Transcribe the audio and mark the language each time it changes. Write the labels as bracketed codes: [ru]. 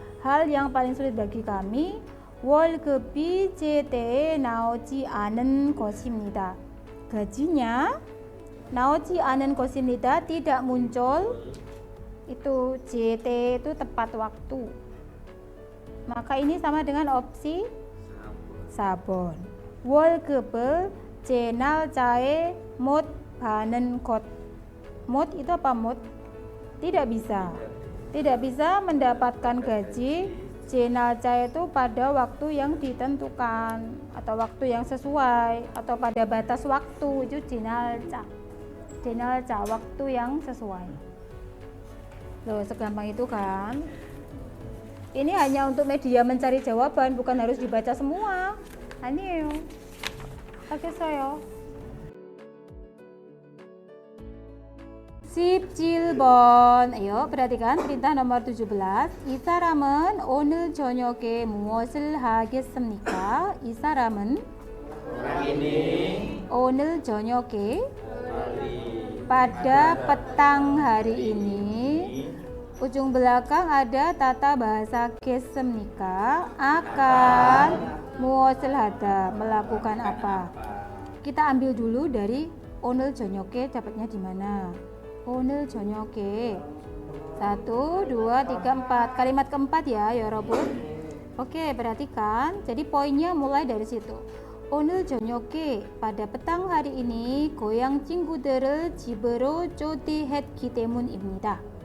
[id] Hal yang paling sulit bagi kami [ko] 월급이 제때 나오지 않은 것입니다. 가지nya 나오지 않은 것입니다. [id] Tidak muncul. Itu JT itu tepat waktu. Maka ini sama dengan opsi 4번. [ko] 월급을 제 날짜에 못 받는 것. [id] 못 itu apa 못? Tidak bisa. Tidak bisa mendapatkan gaji [ko] 제 날짜 [id] itu pada waktu yang ditentukan atau waktu yang sesuai atau pada batas waktu. Itu [ko] 제 날짜. 제 날짜 [id] waktu yang sesuai. Loh, segampang itu kan? Ini hanya untuk media mencari jawaban, bukan harus dibaca semua. Ayo, [ko] 알겠어요. [id] 17번. Ayo, perhatikan perintah nomor 17. [ko] 이 사람은 오늘 저녁에 무엇을 하겠습니까? 이 사람은 오늘 저녁에 [id] pada petang hari ini. Ujung belakang ada tata bahasa 겠습니까? Akan [ko] 무엇을 하다, [id] melakukan apa. Kita ambil dulu dari [ko] 오늘 저녁에 [id] dapatnya di mana? [ko] 오늘 저녁에 1, 2, 3, 4. [id] Kalimat keempat ya, [ko] 여러분. [id] Oke, perhatikan. Jadi poinnya mulai dari situ. [ko] 오늘 저녁에 [id] pada petang hari ini [ko] 고향 친구들을 집으로 초대했기 때문입니다.